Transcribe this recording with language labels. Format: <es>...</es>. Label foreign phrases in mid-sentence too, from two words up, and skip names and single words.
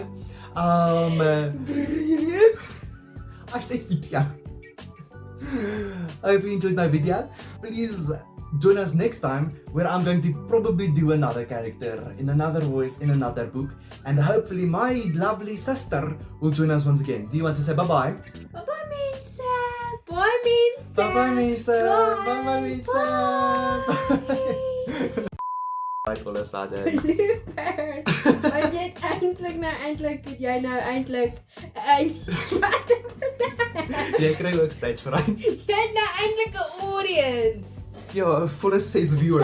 <en>I said video. I hope you enjoyed my video. Please join us next time, where I'm going to probably do another character in another voice in another book, and hopefully my lovely sister will join us once again. Do you want to say bye-bye? Bye-bye, Mensa. Bye, Mensa. Bye-bye, Mensa. Bye-bye, Mensa. Bye,</en> <af>volle sadde. Blooper. Want jy het eintlik het jy nou eintlik Jy kry ook</af> <en>stage fright.</en> <af>jy het nou eintlik 'n audience. Ja, volle 6 viewers.</af>